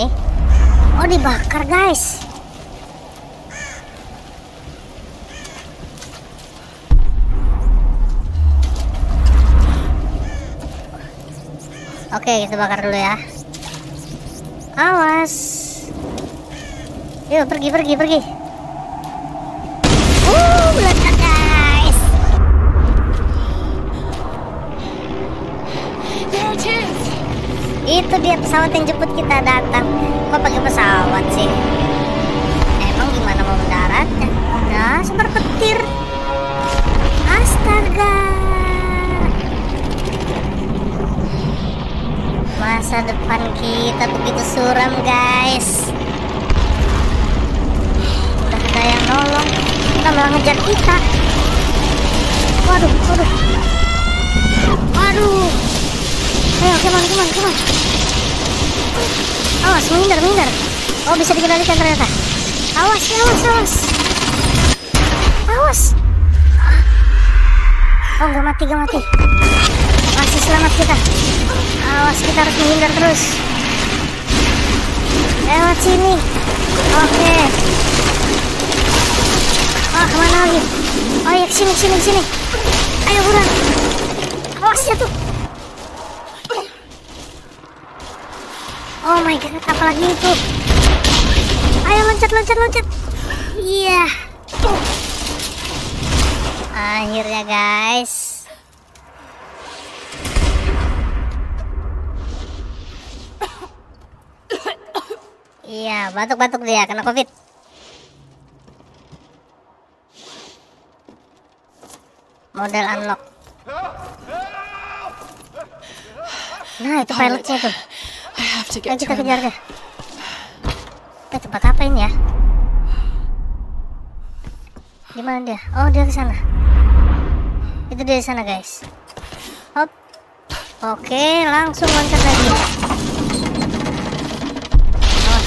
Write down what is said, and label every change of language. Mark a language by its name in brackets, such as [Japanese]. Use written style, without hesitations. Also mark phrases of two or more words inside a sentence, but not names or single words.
[Indonesian] Oh, dibakar guys. Oke, kita bakar dulu ya. Awas. Yuk, pergi. Meledak guys. [English] There it is. [Indonesian] Itu dia pesawat yang jemput kita datang. Kok pakai pesawat sih? Emang gimana mau mendaratnya? Nah, seperti petir. Astaga. Masa depan kita begitu suram guys. Udah ada yang nolong, kita malah ngejar kita. Waduh. Ayo, [English] come on. [Indonesian] Awas, menghindar. Oh, bisa dikendalikan ternyata. Awas. Oh, nggak mati. Masih selamat kita. Awas, kita harus menghindar terus. Lewat sini. Oke. Oh, kemana lagi? Oh ya, sini. Ayo buruan. Awas jatuh. [English] Oh my god, [Indonesian] apalagi itu? Ayo loncat. Iya. Akhirnya guys. Iya, batuk dia kena COVID. [English] Model unlock. [Indonesian] Nah, itu pilotnya tuh. [English] I have to [Indonesian] Ayo [English] get to [Indonesian] kita [English] him. [Indonesian] kejar deh. Tempat apa ini ya? Di mana dia? Oh, dia ke sana. Itu dia di sana, guys. Hop. Oke, langsung loncat lagi. Awas.